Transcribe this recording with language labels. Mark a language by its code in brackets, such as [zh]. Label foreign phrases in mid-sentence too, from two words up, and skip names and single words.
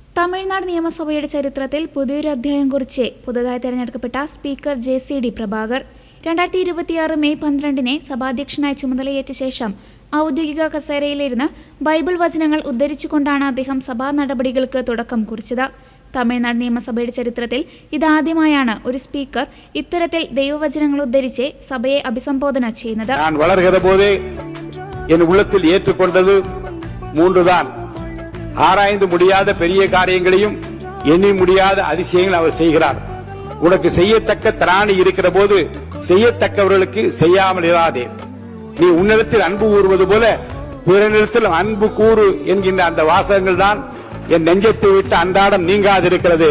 [ml] തമിഴ്നാട് നിയമസഭയുടെ ചരിത്രത്തിൽ പുതിയൊരു അധ്യായം കുറിച്ച് പുതുതായി തെരഞ്ഞെടുക്കപ്പെട്ട സ്പീക്കർ JCD പ്രഭാകർ 2026 മെയ് 12 സഭാധ്യക്ഷനായി ചുമതലയേറ്റ ശേഷം ഔദ്യോഗിക കസേരയിലിരുന്ന് ബൈബിൾ വചനങ്ങൾ ഉദ്ധരിച്ചുകൊണ്ടാണ് അദ്ദേഹം സഭാ നടപടികൾക്ക് തുടക്കം കുറിച്ചത്. തമിഴ്നാട് നിയമസഭയുടെ ചരിത്രത്തിൽ ഇതാദ്യമായാണ് ഒരു സ്പീക്കർ ഇത്തരത്തിൽ ദൈവവചനങ്ങൾ ഉദ്ധരിച്ച് സഭയെ അഭിസംബോധന ചെയ്യുന്നത്. [ta] ஆராய்ந்து முடியாத பெரிய காரியங்களையும் எண்ணி முடியாத அதிசயங்கள் அவர் செய்கிறார். உனக்கு செய்யத்தக்க திராணி இருக்கிற போது செய்யத்தக்கவர்களுக்கு செய்யாமல் இராதே. நீ உன்னிடத்தில் அன்பு கூறுவது போல பிறனிடத்தில் அன்பு கூறு என்கின்ற அந்த வாசகங்கள் தான் என் நெஞ்சத்தை விட்டு அன்றாடம் நீங்காதிருக்கிறது.